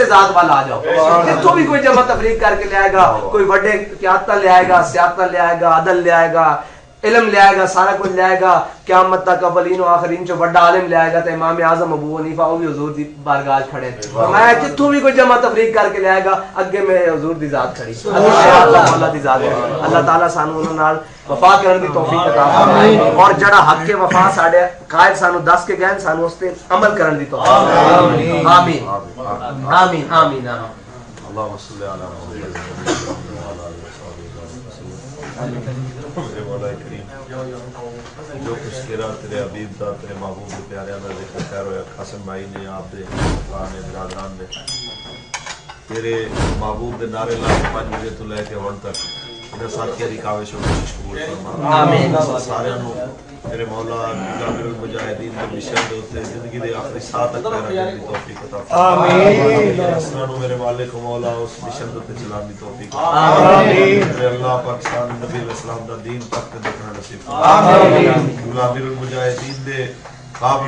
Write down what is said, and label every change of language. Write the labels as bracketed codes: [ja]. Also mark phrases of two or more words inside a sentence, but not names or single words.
[pa] ذات والا آ جاؤ جتوں بھی کوئی جمع تفریق کر کے لے آئے گا کوئی بڑے قیادت لے آئے گا سیادت لے آئے گا عدل لے آئے گا علم لے آئے گا سارا کچھ لے آئے گا قیامت تک اولین و آخرین جو بڑا عالم لے آئے گا تو امام اعظم ابو حنیفہ وہ بھی حضور دی بارگاہ کھڑے میں جتوں بھی کوئی جمع تفریق کر کے لے آئے گا اگے میں حضور دی ذات کھڑی اللہ مولا دی ذات کھڑی اللہ تعالیٰ سانو انہاں نال وفا کرن دی توفیق عطا فرمائے اور جڑا حق کے وفا ساڈے قائد سانو دس کے گئے سانو اس تے عمل کرن دی توفیق آمین آمین آمین آمین [ar] اللهم صل على محمد وعلى آله وصحبه [pa] مولا کریم جو کچھ تیرا تیرے حبیب دا تیرے محبوب دے پیاریاں دا ذکر کر ہویا قاسم بھائی نے آپ دے نے برادران نے تیرے محبوب دے نعرے لا کے 5 بجے تو لے کے ہن تک انہاں ساتھیاں دی کاوش و کوشش قبول فرما آمین سارے نو میرے مولا جابر المجاہدین دے مشن دے اوتے زندگی دے آخری ساہ تک رہنے دی توفیق عطا فرما آمین اساں نو میرے مالک مولا اس مشن دے چلان دی توفیق آمین میرے اللہ پاکستان نبی علیہ السلام دا دین تک دیکھنا نصیب فرما آمین جابر المجاہدین دے قابل